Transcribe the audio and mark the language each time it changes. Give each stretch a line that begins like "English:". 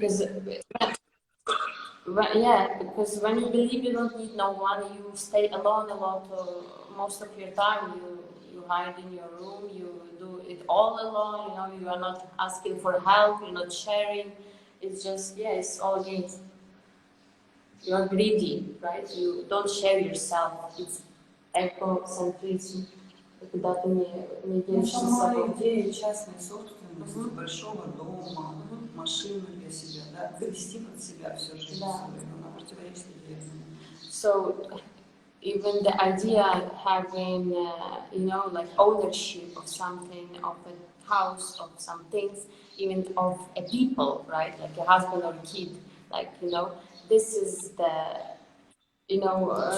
English: Because yeah, because when you believe you don't need no one, you stay alone a lot most of your time. You hide in your room, you do it all alone, you know, you are not asking for help, you're not sharing. It's just, yeah, it's all against. You are greedy, right? You don't share yourself. It's egocentrism.
Russian: Когда ты не делишься Сама собой. идея частной собственности, большого дома, машины для себя, да, завести под себя всю жизнь свою, она противоречит идее.
English: So even the idea having, you know, like ownership of something, of a house, of some things, even of a people, right? Like a husband or a kid, like, you know, this is the, you know,